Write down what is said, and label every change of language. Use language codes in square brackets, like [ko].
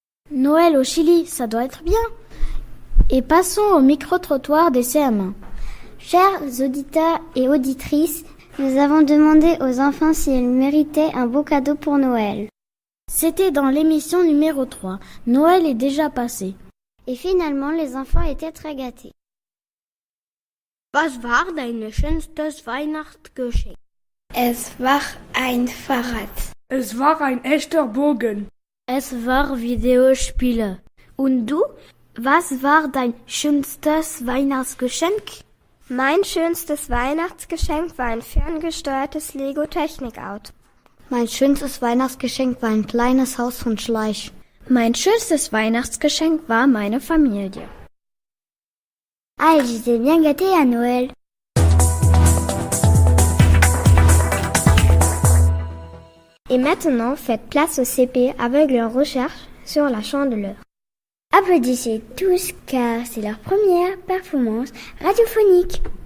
[de] Noël au Chili, ça doit être bien. Et passons au micro-trottoir des CM1. Chers auditeurs et auditrices, nous avons demandé aux enfants s'ils méritaient un beau cadeau pour Noël. C'était dans l'émission numéro 3. Noël est déjà passé. Et finalement, les enfants étaient très gâtés. Was war dein schönstes Weihnachtsgeschenk? Es war ein Fahrrad. Es war ein echter Bogen. Es war Videospiele. Und du? Was war dein schönstes Weihnachtsgeschenk? Mein schönstes Weihnachtsgeschenk war ein ferngesteuertes Lego-Technikauto. Mein schönstes Weihnachtsgeschenk war ein kleines Haus von Schleich. Mein schönstes Weihnachtsgeschenk war meine Familie. [fr] Ah, j'étais bien gâtée à Noël. Et maintenant, faites place au CP avec leur recherche sur la Chandeleur. Applaudissez tous car c'est leur première performance radiophonique.